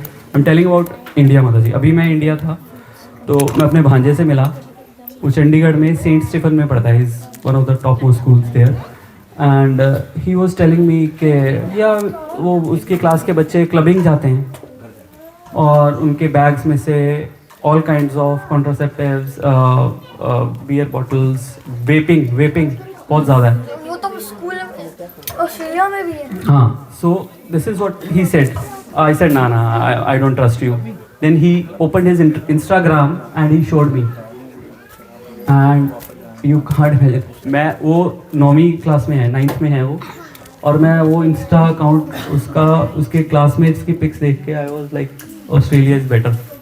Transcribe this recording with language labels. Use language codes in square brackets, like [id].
[en] I am telling about India. [hi] माता जी, अभी मैं इंडिया था तो मैं अपने भांजे से मिला, वो चंडीगढ़ में सेंट स्टीफन में पढ़ता है, [en] is one of the top most schools there, and he was telling me [hi] कि या वो उसके क्लास के बच्चे क्लबिंग जाते हैं और उनके बैग्स में से [en] all kinds of contraceptives, beer bottles, vaping [hi] बहुत ज़्यादा है. वो तो स्कूल में ऑस्ट्रेलिया में भी है. [en] हाँ, so this is what he said. I said, nah, I don't trust you. Then he opened his Instagram and he showed me. And you can't imagine. [hi] मैं वो 9वीं क्लास में है, 9th में है वो, और मैं वो इंस्टा अकाउंट उसके क्लासमेट्स की पिक्स देख के [en] I was like, Australia is better.